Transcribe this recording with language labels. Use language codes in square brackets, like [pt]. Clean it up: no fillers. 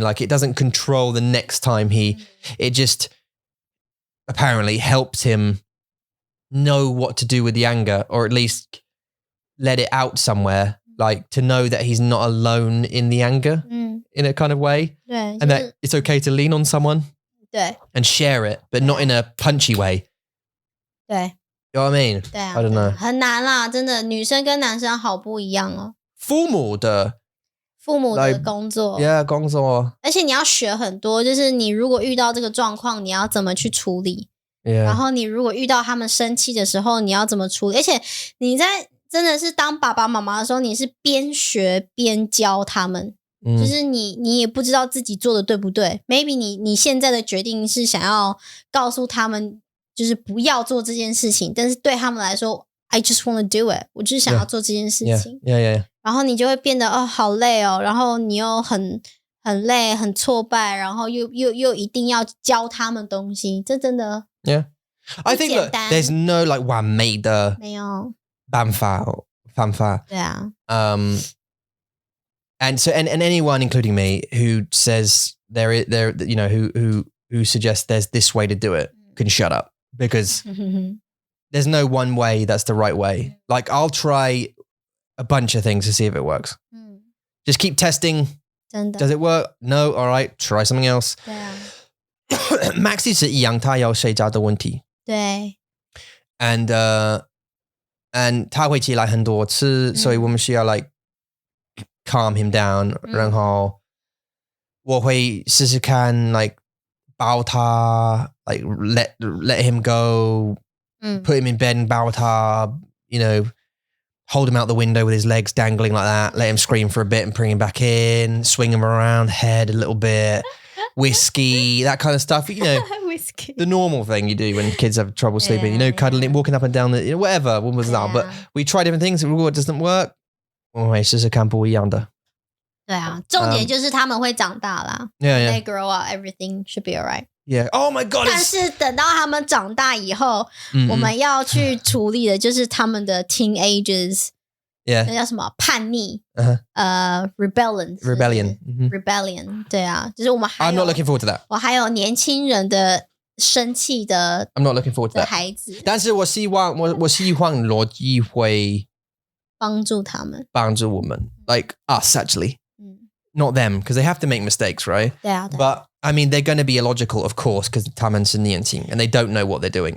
[en] Like, it doesn't control the next time it just apparently helps him know what to do with the anger, or at least let it out somewhere like to know that he's not alone in the anger in a kind of way. And that it's okay to lean on someone. And share it, but not in a punchy way. You know what I mean? I don't know. [zh] 很难啦，真的，女生跟男生好不一样哦。父母的工作， [en] yeah， [zh] 工作，而且你要学很多，就是你如果遇到这个状况，你要怎么去处理。然后你如果遇到他们生气的时候，你要怎么处理？而且你在真的是当爸爸妈妈的时候，你是边学边教他们，就是你也不知道自己做的对不对。 [en] Maybe [zh] 你现在的决定是想要告诉他们，就是不要做这件事情，但是对他们来说 ， [en] I just want to do it， [zh] 我就是想要做这件事情。然后你就会变得好累哦，然后你又很累，很挫败，然后又一定要教他们东西，这真的。 [en] Yeah, I think look, there's no like [zh] 完美的没有办法。对啊。 [en] And so and anyone, including me, who says there you know who suggests there's this way to do it can shut up because there's no one way that's the right way. Like I'll try a bunch of things to see if it works. Just keep testing. [zh] 真的 [en] Does it work? No. All right. Try something else. [zh] 对啊。 Maxi 是一样，他有睡觉的问题。对。 [en] And [zh] 他会起来很多次，所以我们需要 [en] like calm him down， [zh] 然后我会试试看 [en] like [zh] 抱他 [en] like let him go，put him in bed and [zh] 抱他 [en] you know hold him out the window with his legs dangling like that, let him scream for a bit and bring him back in, swing him around the head a little bit, whiskey, that kind of stuff, you know. Whiskey. The normal thing you do when kids have trouble sleeping, you know, cuddling, walking up and down, the, you know, whatever, what was that? But we try different things, what doesn't work, [zh] 我们试试看不一样的。对啊，重点就是他们会长大啦。 [en] Yeah. They grow up, everything should be alright. Yeah. Oh my God. [zh] 但是等到他们长大以后，我们要去处理的就是他们的 [en] teenagers， [zh] 那叫什么叛逆， [en] rebellion， [zh] 对啊，就是我们还有 [en] I'm not looking forward to that. [zh] 我还有年轻人的生气的 [en] I'm not looking forward to that [zh] 孩子，但是我希望逻辑会帮助他们，帮助我们 [en] like us actually. Not them, because they have to make mistakes, right? Yeah. But I mean, they're going to be illogical, of course, because [zh] 他们是年轻 [en] and they don't know what they're doing.